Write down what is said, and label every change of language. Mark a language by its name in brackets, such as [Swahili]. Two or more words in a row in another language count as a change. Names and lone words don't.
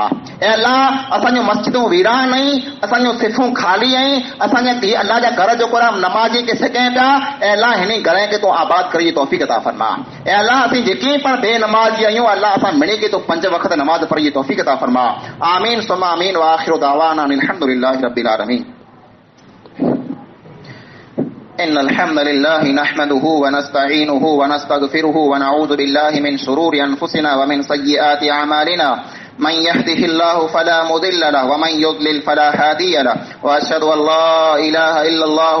[Sindhi] ए अल्लाह असांजो मस्जिदूं वीरान आहिनि, असांजो सिफ़ूं ख़ाली आहिनि, असांजा अल्लाह जा घर जो कोरा नमाज़ी के सघनि पिया। ए अल्लाह हिन घर खे तूं आबाद करे तौफ़ीक़ अता फरमा। ए अल्लाह असीं जेके पण बेनमाज़ी आहियूं अल्लाह असां मिणी के तूं 5 वक़्त नमाज़ पढ़ी तौफ़ीक़ अता फरमा। [Arabic] آمين ثم آمين وآخر دعوانا الحمد لله رب العالمين. إن الحمد لله نحمده ونستعينه ونستغفره ونعوذ بالله من شرور أنفسنا ومن سيئات أعمالنا من يهده الله فلا مضل له ومن يضلل فلا هادي له واشهد ان لا اله الا الله